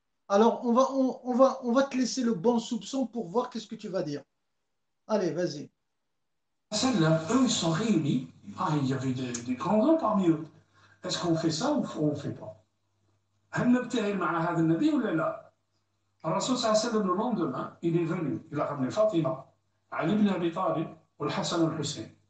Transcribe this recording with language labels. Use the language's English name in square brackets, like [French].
[French] Alors, on va te laisser le bon soupçon pour voir qu'est-ce que tu vas dire. Allez, vas-y. Eux, ils sont réunis. Il y avait des grands hommes parmi eux. Est-ce qu'on fait ça ou on ne fait pas? [Arabic] هل نبتهل مع هذا النبي ولا لا؟ الرسول صلى الله عليه وسلم [French] le lendemain, il est venu. Il a ramené Fatima, Ali ibn Abi Talib, والحسن والحسين.